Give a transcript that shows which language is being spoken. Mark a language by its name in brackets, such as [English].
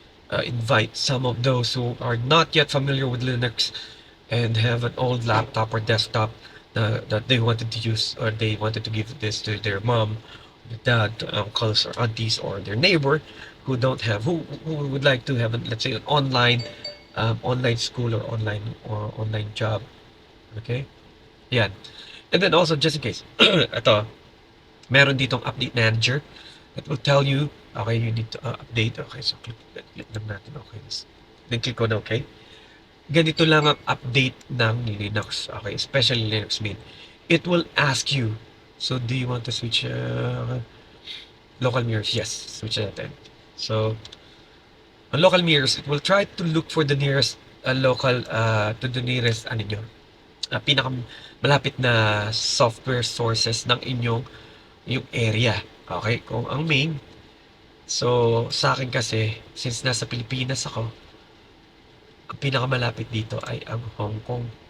[English] uh, invite some of those who are not yet familiar with Linux and have an old laptop or desktop that they wanted to use, or they wanted to give this to their mom, their dad, uncles or aunties, or their neighbor who would like to have let's say an online school or online job. Okay, yeah. And then also, just in case, [Filipino] ito, meron ditong [English] update manager that will tell you, okay, you need to update. Okay, so click lang natin. Okay, then click on okay. [Filipino] Ganito lang ang update ng Linux. [English] Okay, especially Linux Mint. It will ask you, so do you want to switch local mirrors? Yes, switch natin. So, on local mirrors, it will try to look for the nearest to the nearest [Filipino] pinaka malapit na software sources ng yung area. Okay, kung ang main. So, sa akin kasi, since nasa Pilipinas ako, ang pinakamalapit dito ay ang Hong Kong.